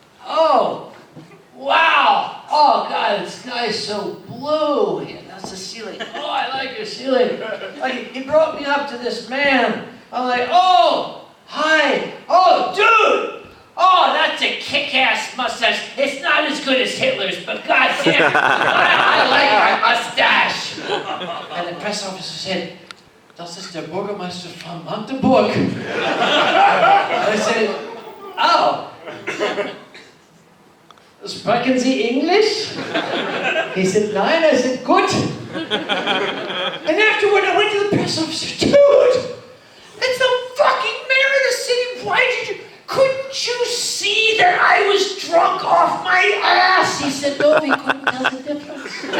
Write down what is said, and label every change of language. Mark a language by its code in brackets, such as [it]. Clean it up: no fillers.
[en] Oh, wow. Oh, God, the sky's so blue. Yeah, that's the ceiling. Oh, I like your ceiling. Like, he brought me up to this man. I'm like, oh, hi. Oh, dude. Oh, that's a kick-ass mustache. It's not as good as Hitler's, but goddamn, I like my mustache. And the press officer said, [de] das ist der Bürgermeister von Magdeburg. [en] I said, oh, [de] sprechen Sie English? [en] He said, nein. I said, gut. And afterward, I went to the press officer, dude, it's the fucking mayor of the city. Why did you... Couldn't you see that I was drunk off my ass? He said, no, he couldn't tell the difference.